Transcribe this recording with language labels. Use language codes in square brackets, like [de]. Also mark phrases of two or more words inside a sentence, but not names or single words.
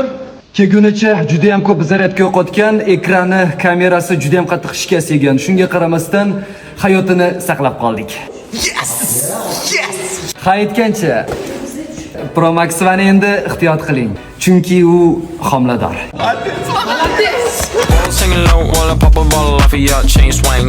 [uz] Kelgunicha juda ham ko'p zaryadga yo'qotgan, ekrani, kamerasi juda ham qattiq ishga segan. Shunga qaramasdan hayotini saqlab qoldik. Yes! Ha aytgancha, Promaxovani endi ehtiyot qiling, chunki u homilador. [en] Singing low while I pop a bottle off of your chain swinging.